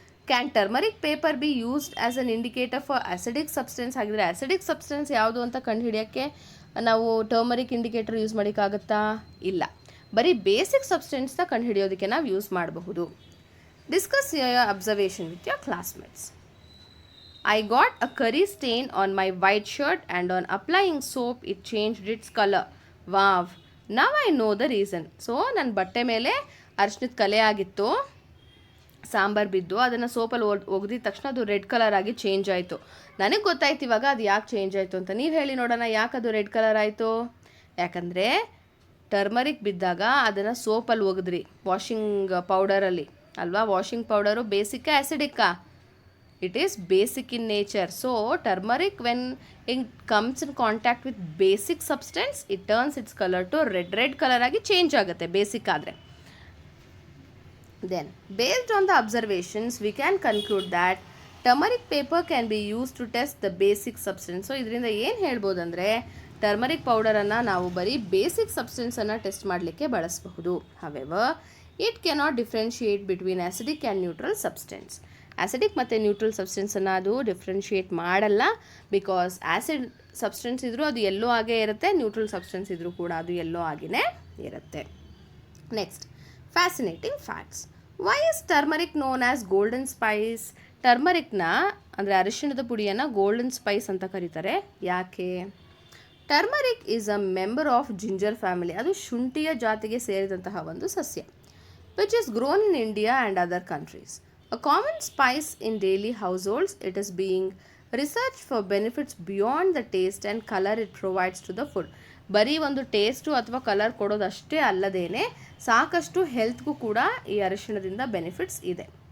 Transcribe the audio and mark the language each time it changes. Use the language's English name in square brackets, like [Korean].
[English] Can turmeric paper be used as an indicator for acidic substance? [Kannada] ಹಾಗಿದ್ರೆ acidic substance ಯಾವುದು ಅಂತ ಕಂಡುಹಿಡಿಯೋಕ್ಕೆ ನಾವು turmeric indicator use ಮಾಡೋಕ್ಕಾಗತ್ತಾ? ಇಲ್ಲ. ಬರೀ ಬೇಸಿಕ್ ಸಬ್ಸ್ಟೆನ್ಸ್ನ ಕಂಡುಹಿಡಿಯೋದಕ್ಕೆ ನಾವು ಯೂಸ್ ಮಾಡಬಹುದು. [English] Discuss your observation with your classmates. I got a curry stain on my white shirt and on applying soap it changed its color. Wow, now I know the reason. [Kannada] So ನನ್ನ ಬಟ್ಟೆ ಮೇಲೆ ಅರಿಶಿಣದ ಕಲೆ ಆಗಿತ್ತು, ಸಾಂಬಾರು ಬಿದ್ದು, ಅದನ್ನು ಸೋಪಲ್ಲಿ ಒಗೆದಿದ ತಕ್ಷಣ ಅದು ರೆಡ್ ಕಲರ್ ಆಗಿ ಚೇಂಜ್ ಆಯಿತು. ನನಗೆ ಗೊತ್ತಾಯ್ತು ಇವಾಗ ಅದು ಯಾಕೆ ಚೇಂಜ್ ಆಯಿತು ಅಂತ. ನೀವು ಹೇಳಿ ನೋಡೋಣ, ಯಾಕೆ ಅದು ರೆಡ್ ಕಲರ್ ಆಯಿತು? ಯಾಕಂದರೆ ಟರ್ಮರಿಕ್ ಬಿದ್ದಾಗ ಅದನ್ನು ಸೋಪಲ್ಲಿ ಒಗೆದ್ರಿ, ವಾಷಿಂಗ್ ಪೌಡರಲ್ಲಿ ಅಲ್ವಾ. Washing powder ಬೇಸಿಕ್ಕಾ ಆ್ಯಸಿಡಿಕ್ಕಾ? [English] It is basic in nature. So turmeric, when it comes in contact with basic substance, it turns its color to red color [Kannada] ಆಗಿ ಚೇಂಜ್ ಆಗುತ್ತೆ ಬೇಸಿಕ್ ಆದರೆ. [English] Then based on the observations we can conclude that turmeric paper can be used to test the basic substance. [Kannada] So ಇದರಿಂದ ಏನು ಹೇಳ್ಬೋದು ಅಂದರೆ turmeric ಪೌಡರನ್ನು ನಾವು ಬರೀ basic ಸಬ್ಸ್ಟೆನ್ಸನ್ನು test ಮಾಡಲಿಕ್ಕೆ ಬಳಸಬಹುದು. [English] However it cannot differentiate between acidic and neutral substance. [Kannada] Acidic ಮತ್ತು neutral ಸಬ್ಸ್ಟೆನ್ಸನ್ನು ಅದು ಡಿಫ್ರೆನ್ಷಿಯೇಟ್ ಮಾಡಲ್ಲ. ಬಿಕಾಸ್ ಆ್ಯಸಿಡ್ ಸಬ್ಸ್ಟೆನ್ಸ್ ಇದ್ದರೂ ಅದು ಎಲ್ಲೋ ಆಗೇ ಇರುತ್ತೆ, ನ್ಯೂಟ್ರಲ್ ಸಬ್ಸ್ಟೆನ್ಸ್ ಇದ್ದರೂ ಕೂಡ ಅದು ಎಲ್ಲೋ ಆಗಿನೇ ಇರುತ್ತೆ. [English] Next, fascinating facts. Why is turmeric known as golden spice? [Kannada] ಟರ್ಮರಿಕ್ನ ಅಂದರೆ ಅರಿಶಿಣದ ಪುಡಿಯನ್ನು ಗೋಲ್ಡನ್ ಸ್ಪೈಸ್ ಅಂತ ಕರೀತಾರೆ. ಯಾಕೆ? [English] Turmeric is a member of ginger family. [Kannada] ಅದು ಶುಂಠಿಯ ಜಾತಿಗೆ ಸೇರಿದಂತಹ ಒಂದು ಸಸ್ಯ. [English] Which is grown in India and other countries. A common spice in daily households, it is being researched for benefits beyond the taste and color it provides to the food. [Kannada] ಬರೀ ಒಂದು taste ಅಥವಾ colour ಕೊಡೋದಷ್ಟೇ ಅಲ್ಲದೇನೆ ಸಾಕಷ್ಟು ಹೆಲ್ತ್ಗೂ ಕೂಡ ಈ ಅರಿಶಿಣದಿಂದ benefits ಇದೆ.